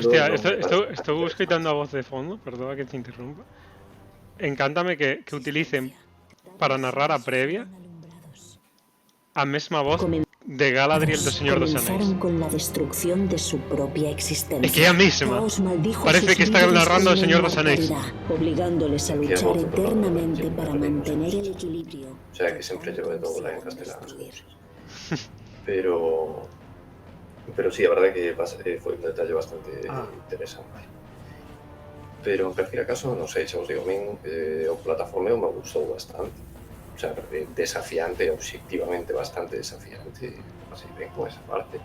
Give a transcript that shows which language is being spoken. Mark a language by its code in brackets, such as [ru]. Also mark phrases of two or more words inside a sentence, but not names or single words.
[gl] Hostia, estou escoitando a voz de fondo, perdona que te interrumpa. Encántame que utilicen para narrar a previa a mesma voz de Galadriel do Señor dos Anéis. [es] Con la destrucción de su propia existencia. [gl] É que é a mesma. Parece que está narrando o Señor dos Anéis. [es] Obligándoles a luchar eternamente para mantener el equilibrio. O sea, [gl] que sempre llevo de todo en castelano. Pero sí, a verdade que foi un detalle bastante interesante. Pero en calquera caso, non sei, xa vos digo, a min o plataformeo me gustou bastante. [es] O sea, [gl] desafiante, obxectivamente bastante desafiante, pasei ben con esa parte.